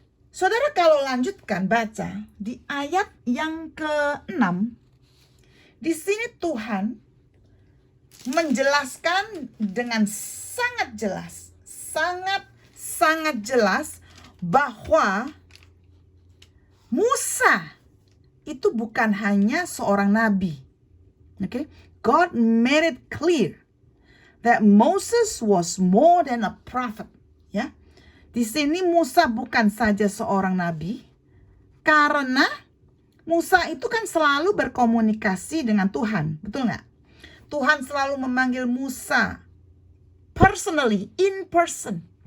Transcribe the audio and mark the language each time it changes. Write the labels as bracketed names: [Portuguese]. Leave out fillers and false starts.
[Indonesian] Saudara, kalau lanjutkan baca di ayat yang ke-6, di sini Tuhan menjelaskan dengan sangat jelas, sangat jelas bahwa Musa itu bukan hanya seorang nabi. [English] Okay? God made it clear that Moses was more than a prophet. [Indonesian] Ya, di sini Musa bukan saja seorang nabi, karena Musa itu kan selalu berkomunikasi dengan Tuhan, betul nggak? Tuhan selalu memanggil Musa [English] personally, in person.